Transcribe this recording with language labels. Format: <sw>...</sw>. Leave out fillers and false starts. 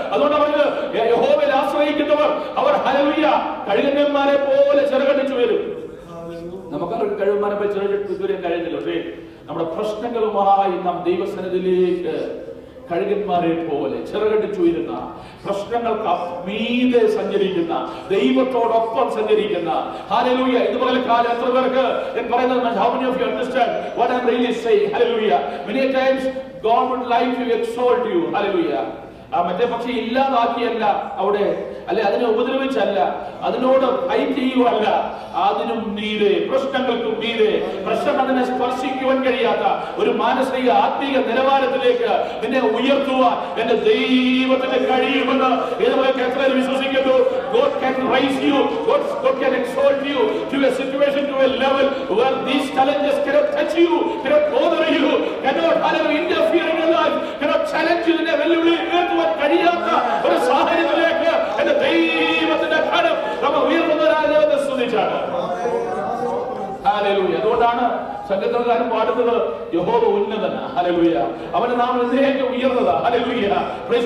<ml>അതുകൊണ്ട് അവര് യഹോവയിൽ ആശ്രയിക്കുന്നവർ അവർ, ഹല്ലേലൂയ, കഴുകന്മാരെ പോലെ ചിറകടിച്ചു വരും. നമുക്കറിയാം കഴുകന്മാരെ പോലെ ചിറകടിച്ചു വരാൻ കഴിയുന്നില്ല. പക്ഷേ നമ്മുടെ പ്രശ്നങ്ങളുമായി നാം ദൈവസന്നിധിയിലേക്ക് കഴുകന്മാരെ പോലെ ചിറകടിച്ചുയരുന്ന, പ്രശ്നങ്ങൾക്ക് മീതെ സഞ്ചരിക്കുന്ന, ദൈവത്തോടൊപ്പം സഞ്ചരിക്കുന്ന, ഹല്ലേലൂയ. ഇതുപോലെ കാലം എത്ര പേർക്ക് ഞാൻ പറയുന്നത്,</ml> <en>how many of you understand what I'm really saying? Hallelujah. Many times God would like to exalt you. Hallelujah.</en> <ml>മറ്റേ പക്ഷെ ഇല്ലാതാക്കിയല്ല അവിടെ, അല്ലെ അതിനെ ഉപദ്രവിച്ചല്ല, അതിനോട് ഫൈറ്റ് ചെയ്യുവല്ല, അതിനും മീതെ, പ്രശ്നങ്ങൾക്കും മീതെ, പ്രശ്നം അതിനെ സ്പർശിക്കുവാൻ കഴിയാത്ത ഒരു മാനസിക ആത്മീക നിലവാരത്തിലേക്ക് നിന്നെ ഉയർത്തുവാൻ എന്റെ ദൈവത്തിന് കഴിയുമെന്ന് ഇതുപോലെ എത്ര വിശ്വസിക്കുന്നു.</ml> <en>God can raise you, God can exalt you to a situation, to a level where these challenges cannot touch you, cannot bother you, cannot interfere in your life, cannot challenge you.</en> <ml>നിന്നെ വെല്ലുവിളി ഉയർത്തുവാൻ കഴിയാത്ത ഒരു സാഹചര്യത്തിലേക്ക് എന്റെ ദൈവത്തിന്റെ കരം നമ്മൾ ഉയർത്തുന്നവരായ സ്തുതിച്ചാണ്. Hallelujah. അതുകൊണ്ടാണ് സംഗീതകാരൻ പാടുന്നത്, യഹോവ ഉന്നതനാ. ഹല്ലേലൂയ. അവന്റെ നാമം എന്നേക്കും ഉയർന്നതാ. ഹല്ലേലൂയ.</ml> <en>Praise.</en>